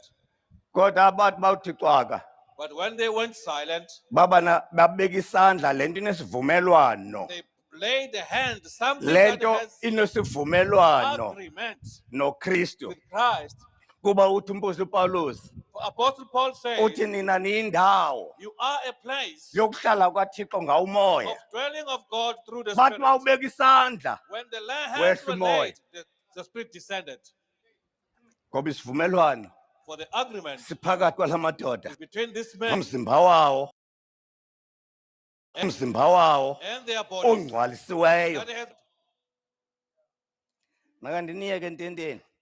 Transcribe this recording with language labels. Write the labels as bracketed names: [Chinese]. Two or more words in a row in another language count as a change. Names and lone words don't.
[Xhosa] kodwa abantu bawuthi cwaka [English] But when they went silent, [Xhosa] babeka isandla le nto inesivumelwano [English] they laid the hand, something [Xhosa] le [English] that [Xhosa] nto [English] has [Xhosa] inesivumelwano [English] agreement [Xhosa] nokristu [English] with Christ. [Xhosa] kuba uthi umpostile upawulos [English] Apostle Paul says, [Xhosa] uthi nina niyindawo [English] you are a place [Xhosa] yokuhlala kwathixo ngawumoya [English] of dwelling of God through the [Xhosa] bathi [English] Spirit. [Xhosa] uma ubeka isandla [English] When the hands were [Xhosa] Wehla umoya. [English] laid, the Spirit descended. [Xhosa] ngoba isivumelwano [English] For the agreement [Xhosa] siphakathi kwala madoda [English] is between this man [Xhosa] nomzimba wawo [English] and their bodies. [Xhosa] ongcwalisiweyo [English] That has [Xhosa] makandiniyeke ententeni